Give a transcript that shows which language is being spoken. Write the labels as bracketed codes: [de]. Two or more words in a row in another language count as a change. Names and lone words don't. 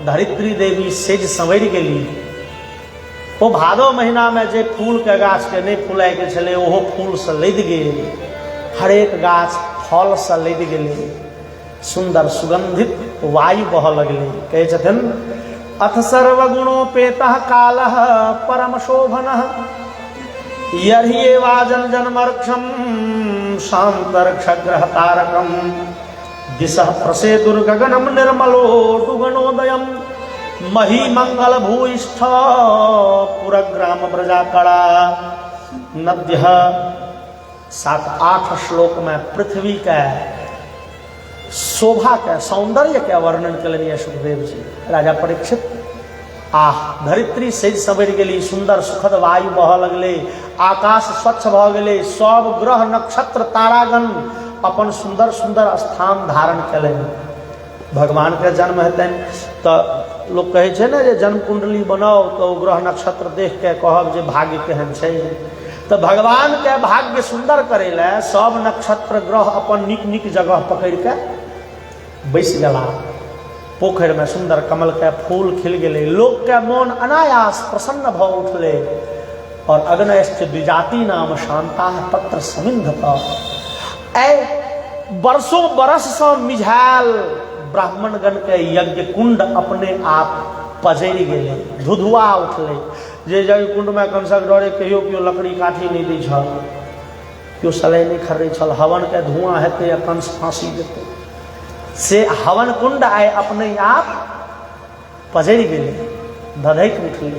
[mai] धरित्री देवी सेज संवरि गेली। ओ भादो महीना में जे फूल के गाछ के नहीं फुलाय के छले, ओहो फूल से लदि गेल। हरेक गाछ फल से लदि गेले। सुंदर सुगंधित वायु बह लगले। [sa] कहे छथिन अथ सर्वगुणोपेतः कालः परम शोभनः, यर्ह्येवा जनमर्क्षम शांतर्क्षग्रह तारकम, दिशः प्रसेदुर्गगनम निर्मलो दुगणोदयम, मही मंगल भूयिष्ठ पुरग्राम ब्रजाकड़ा। [mai] नद्य 7-8 श्लोक में पृथ्वी का शोभा के सौंदर्य के वर्णन कलनी सुखदेव जी। राजा परीक्षित धरित्री सेज सवरि गेली, सुंदर सुखद वायु बह लगले, आकाश स्वच्छ भ गेले, सब ग्रह नक्षत्र तारागण अपन सुंदर सुंदर स्थान धारण कलनि। भगवान के जन्म हेतनि तो लोग कहे छे ना जे जन्म कुंडली बनाओ तो ग्रह नक्षत्र देख के कहब जे भाग्य केहन छै। तो भगवान के भाग्य सुंदर करे ले सब नक्षत्र ग्रह अपन निक निक जगह पकड़ के बैस गेला। पोखर में सुंदर कमल के फूल खिल गेले। लोक के मन अनायास प्रसन्न भ उठले। [sa] और अग्नयश्च द्विजाति नाम शांता तत्र समिन्धत। [mai] बरसों बरस से मिझायल ब्राह्मणगण के यज्ञ कुंड अपने आप पजरि गेले, धुधुआ उठले। जे यज्ञ कुंड में कंसक डरे कहियो केओ लकड़ी काठी नहीं दै छल, केओ सलाई नहीं खर्रै छल। हवन के धुआं हेतै, कंस फांसी देतै, से हवन कुंड आए अपने आप पजरि गेले, धधैक उठले।